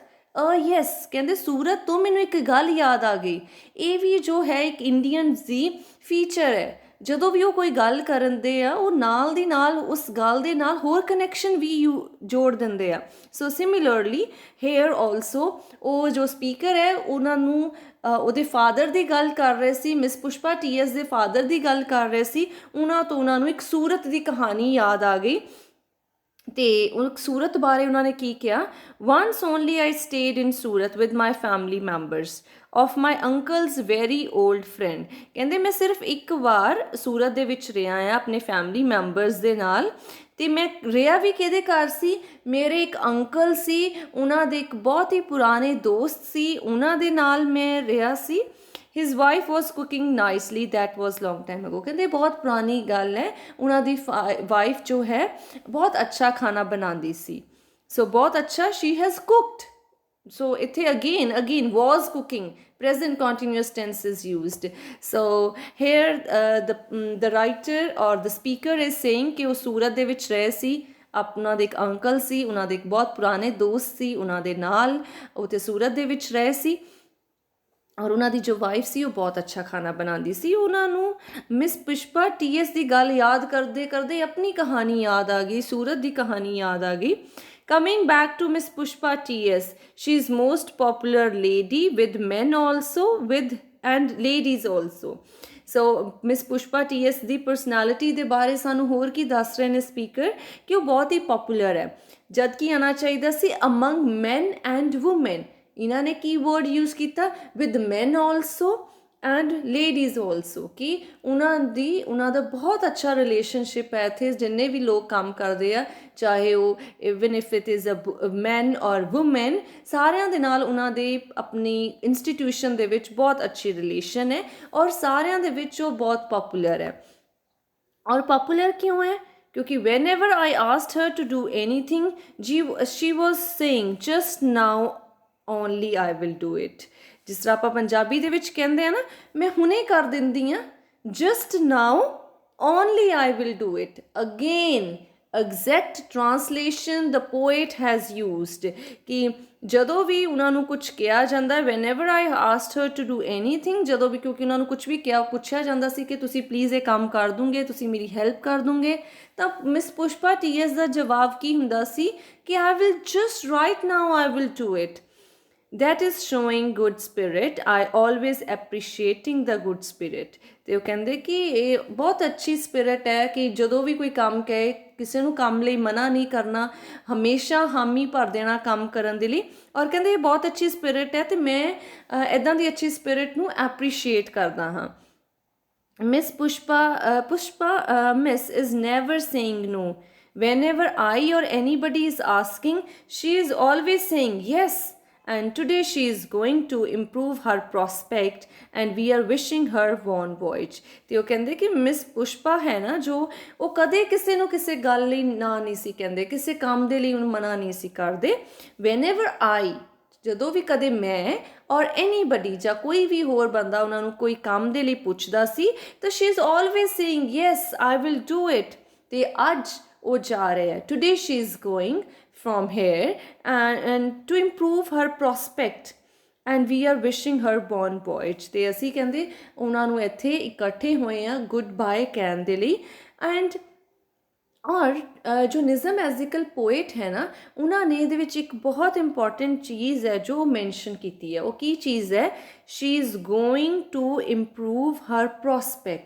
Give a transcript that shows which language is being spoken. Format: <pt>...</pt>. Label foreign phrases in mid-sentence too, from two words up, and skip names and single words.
<pa>ਯੈਸ, ਕਹਿੰਦੇ ਸੂਰਤ ਤੋਂ ਮੈਨੂੰ ਇੱਕ ਗੱਲ ਯਾਦ ਆ ਗਈ। ਇਹ ਵੀ ਜੋ ਹੈ ਇੱਕ ਇੰਡੀਅਨ ਦੀ ਫੀਚਰ ਹੈ, ਜਦੋਂ ਵੀ ਉਹ ਕੋਈ ਗੱਲ ਕਰਦੇ ਆ ਉਹ ਨਾਲ ਦੀ ਨਾਲ ਉਸ ਗੱਲ ਦੇ ਨਾਲ ਹੋਰ ਕਨੈਕਸ਼ਨ ਵੀ ਜੋੜ ਦਿੰਦੇ ਆ।</pa> <en>So similarly here also</en> <pa>ਉਹ ਜੋ ਸਪੀਕਰ ਹੈ ਉਹਨਾਂ ਨੂੰ ਉਹਦੇ ਫਾਦਰ ਦੀ ਗੱਲ ਕਰ ਰਹੇ ਸੀ, ਮਿਸ ਪੁਸ਼ਪਾ TS ਦੇ ਫਾਦਰ ਦੀ ਗੱਲ ਕਰ ਰਹੇ ਸੀ, ਉਹਨਾਂ ਨੂੰ ਇੱਕ ਸੂਰਤ ਦੀ ਕਹਾਣੀ ਯਾਦ ਆ ਗਈ ਤੇ ਉਹ ਸੂਰਤ ਬਾਰੇ ਉਹਨਾਂ ਨੇ ਕੀ ਕਿਹਾ,</pa> <en>once only I stayed in Surat with my family members of my uncle's very old friend.</en> <pa>ਕਹਿੰਦੇ ਮੈਂ ਸਿਰਫ ਇੱਕ ਵਾਰ ਸੂਰਤ ਦੇ ਵਿੱਚ ਰਿਹਾ ਆ ਆਪਣੇ</pa> <en>family members</en> <pa>ਦੇ ਨਾਲ, ਤੇ ਮੈਂ ਰਿਹਾ ਵੀ ਕਿਹਦੇ ਘਰ ਸੀ, ਮੇਰੇ ਇੱਕ ਅੰਕਲ ਸੀ, ਉਹਨਾਂ ਦੇ ਇੱਕ ਬਹੁਤ ਹੀ ਪੁਰਾਣੇ ਦੋਸਤ ਸੀ, ਉਹਨਾਂ ਦੇ ਨਾਲ ਮੈਂ ਰਿਹਾ ਸੀ।</pa> <en>His wife was cooking nicely. That was long time ago.</en> <pa>ਕਹਿੰਦੇ ਬਹੁਤ ਪੁਰਾਣੀ ਗੱਲ ਹੈ, ਉਹਨਾਂ ਦੀ ਵਾਈਫ ਜੋ ਹੈ ਬਹੁਤ ਅੱਛਾ ਖਾਣਾ ਬਣਾਉਂਦੀ ਸੀ। ਸੋ ਬਹੁਤ ਅੱਛਾ,</pa> <en>she has cooked. So ਇੱਥੇ again was cooking, present continuous tense is used. So here the writer or the speaker is saying</en> <pa>ਕਿ ਉਹ ਸੂਰਤ ਦੇ ਵਿੱਚ ਰਹੇ ਸੀ, ਆਪਣਾ ਦੇ ਇੱਕ ਅੰਕਲ ਸੀ, ਉਹਨਾਂ ਦੇ ਇੱਕ ਬਹੁਤ ਪੁਰਾਣੇ ਦੋਸਤ ਸੀ, ਉਹਨਾਂ ਦੇ ਨਾਲ ਉੱਥੇ ਸੂਰਤ ਦੇ ਵਿੱਚ ਰਹੇ ਸੀ, ਔਰ ਉਹਨਾਂ ਦੀ ਜੋ ਵਾਈਫ ਸੀ ਉਹ ਬਹੁਤ ਅੱਛਾ ਖਾਣਾ ਬਣਾਉਂਦੀ ਸੀ। ਉਹਨਾਂ ਨੂੰ ਮਿਸ ਪੁਸ਼ਪਾ TS ਦੀ ਗੱਲ ਯਾਦ ਕਰਦੇ ਕਰਦੇ ਆਪਣੀ ਕਹਾਣੀ ਯਾਦ ਆ ਗਈ, ਸੂਰਤ ਦੀ ਕਹਾਣੀ ਯਾਦ ਆ ਗਈ।</pa> <en>Coming back to Miss Pushpa TS, she is most popular lady with men also, with and ladies also.</en> <pa>ਸੋ ਮਿਸ ਪੁਸ਼ਪਾ TS ਦੀ ਪਰਸਨੈਲਿਟੀ ਦੇ ਬਾਰੇ ਸਾਨੂੰ ਹੋਰ ਕੀ ਦੱਸ ਰਹੇ ਨੇ ਸਪੀਕਰ ਕਿ ਉਹ ਬਹੁਤ ਹੀ ਪੋਪੂਲਰ ਹੈ, ਜਦ ਕਿ ਆਉਣਾ ਚਾਹੀਦਾ ਸੀ</pa> <en>among men and women.</en> <pa>ਇਹਨਾਂ ਨੇ ਕੀ</pa> <en>word use</en> <pa>ਕੀਤਾ,</pa> <en>with men also and ladies also,</en> <pa>ਕਿ ਉਹਨਾਂ ਦਾ ਬਹੁਤ ਅੱਛਾ ਰਿਲੇਸ਼ਨਸ਼ਿਪ ਹੈ ਇੱਥੇ ਜਿੰਨੇ ਵੀ ਲੋਕ ਕੰਮ ਕਰਦੇ ਆ, ਚਾਹੇ ਉਹ</pa> <en>even if it is a man or woman,</en> <pa>ਸਾਰਿਆਂ ਦੇ ਨਾਲ ਉਹਨਾਂ ਦੇ ਆਪਣੀ ਇੰਸਟੀਟਿਊਸ਼ਨ ਦੇ ਵਿੱਚ ਬਹੁਤ ਅੱਛੀ ਰਿਲੇਸ਼ਨ ਹੈ ਔਰ ਸਾਰਿਆਂ ਦੇ ਵਿੱਚ ਉਹ ਬਹੁਤ ਪੋਪੂਲਰ ਹੈ।</pa> <hi>और पॉपुलर क्यों है, क्योंकि</hi> <en>when ever I asked her to do anything she was saying just now only I will do it.</en> <pa>ਜਿਸ ਤਰ੍ਹਾਂ ਆਪ ਪੰਜਾਬੀ ਦੇ ਵਿੱਚ ਕਹਿੰਦੇ ਆ ਨਾ, ਮੈਂ ਹੁਣੇ ਕਰ ਦਿੰਦੀ ਹਾਂ,</pa> <en>just now only I will do it. again exact translation the poet has used</en> <pa>कि ਜਦੋਂ ਵੀ ਉਹਨਾਂ ਨੂੰ ਕੁਝ ਕਿਹਾ ਜਾਂਦਾ,</pa> <en>when ever I asked her to do anything,</en> <pa>ਜਦੋਂ ਵੀ, ਕਿਉਂਕਿ ਉਹਨਾਂ ਨੂੰ ਕੁਝ ਵੀ ਪੁੱਛਿਆ ਜਾਂਦਾ ਸੀ ਕਿ ਤੁਸੀਂ ਪਲੀਜ਼ ਇਹ ਕੰਮ ਕਰ ਦੂੰਗੇ, ਤੁਸੀਂ ਮੇਰੀ ਹੈਲਪ ਕਰ ਦੂੰਗੇ, ਤਾਂ ਮਿਸ ਪੁਸ਼ਪਾ TS ਦਾ ਜਵਾਬ ਕੀ ਹੁੰਦਾ ਸੀ ਕਿ</pa> <en>I will just right now I will do it. that is showing good spirit, I always appreciating the good spirit।</en> <pa>ਤੇ ਉਹ ਕਹਿੰਦੇ ਕਿ ਇਹ ਬਹੁਤ ਅੱਛੀ ਸਪਿਰਿਟ ਹੈ ਕਿ ਜਦੋਂ ਵੀ ਕੋਈ ਕੰਮ ਕਹੇ, ਕਿਸੇ ਨੂੰ ਕੰਮ ਲਈ ਮਨਾ ਨਹੀਂ ਕਰਨਾ, ਹਮੇਸ਼ਾ ਹਾਮੀ ਭਰ ਦੇਣਾ ਕੰਮ ਕਰਨ ਦੇ ਲਈ। ਔਰ ਕਹਿੰਦੇ ਇਹ ਬਹੁਤ ਅੱਛੀ ਸਪਿਰਿਟ ਹੈ ਅਤੇ ਮੈਂ ਇੱਦਾਂ ਦੀ ਅੱਛੀ ਸਪਿਰਿਟ ਨੂੰ ਐਪਰੀਸ਼ੀਏਟ ਕਰਦਾ ਹਾਂ।</pa> <en>ਮਿਸ ਪੁਸ਼ਪਾ ਮਿਸ is never saying no, whenever I or anybody is asking, she is always saying yes, and today she is going to improve her prospect and we are wishing her</en> <fr>bon voyage।</fr> <pa>ਤੇ ਉਹ ਕਹਿੰਦੇ ਕਿ ਮਿਸ ਪੁਸ਼ਪਾ ਹੈ ਨਾ ਜੋ, ਉਹ ਕਦੇ ਕਿਸੇ ਨੂੰ ਕਿਸੇ ਗੱਲ ਲਈ ਨਾ ਨਹੀਂ ਸੀ ਕਹਿੰਦੇ, ਕਿਸੇ ਕੰਮ ਦੇ ਲਈ ਉਹਨੂੰ ਮਨਾ ਨਹੀਂ ਸੀ ਕਰਦੇ।</pa> <en>whenever I,</en> <pa>ਜਦੋਂ ਵੀ ਕਦੇ ਮੈਂ ਔਰ ਐਨੀਬਡੀ ਜਾਂ ਕੋਈ ਵੀ ਹੋਰ ਬੰਦਾ ਉਹਨਾਂ ਨੂੰ ਕੋਈ ਕੰਮ ਦੇ ਲਈ ਪੁੱਛਦਾ ਸੀ ਤਾਂ</pa> <en>she is always saying yes I will do it.</en> <pa>ਅਤੇ ਅੱਜ ਉਹ ਜਾ ਰਹੇ ਹੈ,</pa> <en>today she is going from here and to improve her prospect and we are wishing her</en> <fr>bon voyage।</fr> <pa>ਤੇ ਅਸੀਂ ਕਹਿੰਦੇ ਉਹਨਾਂ ਨੂੰ ਇੱਥੇ ਇਕੱਠੇ ਹੋਏ ਆ</pa> <en>good bye</en> <pa>ਕਹਿਣ ਦੇ ਲਈ। ਐਂਡ ਔਰ ਜੋ ਨਿਜ਼ਮ ਐਜ਼ੀਕਲ ਪੋਇਟ ਹੈ ਨਾ, ਉਹਨਾਂ ਨੇ ਇਹਦੇ ਵਿੱਚ ਇੱਕ ਬਹੁਤ ਇੰਪੋਰਟੈਂਟ ਚੀਜ਼ ਹੈ ਜੋ ਮੈਂਸ਼ਨ ਕੀਤੀ ਹੈ। ਉਹ ਕੀ ਚੀਜ਼ ਹੈ,</pa> <en>she is going to improve her prospect.</en>